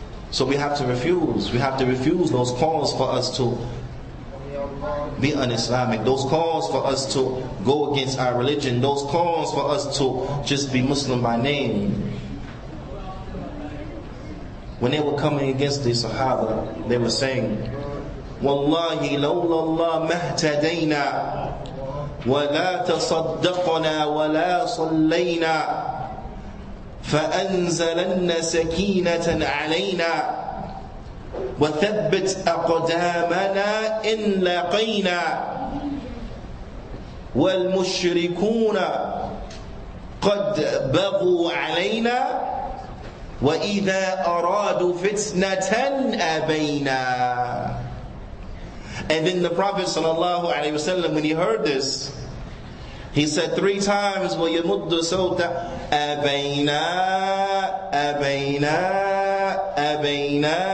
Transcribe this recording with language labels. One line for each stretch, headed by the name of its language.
English: So we have to refuse. We have to refuse those calls for us to be un-Islamic. Those calls for us to go against our religion. Those calls for us to just be Muslim by name. When they were coming against the Sahaba, they were saying,
Arabic: Wallahi lawla Allah mahtadayna ولا تصدقنا ولا صلينا فأنزلن سكينة علينا وثبت أقدامنا إن لقينا والمشركون قد بغوا علينا وإذا أرادوا فتنة أبينا.
English: And then the Prophet ﷺ, when he heard this, he said 3 times,
Arabic: وَيَمُدُّ صَوْتَ أَبَيْنَا أَبَيْنَا أَبَيْنَا.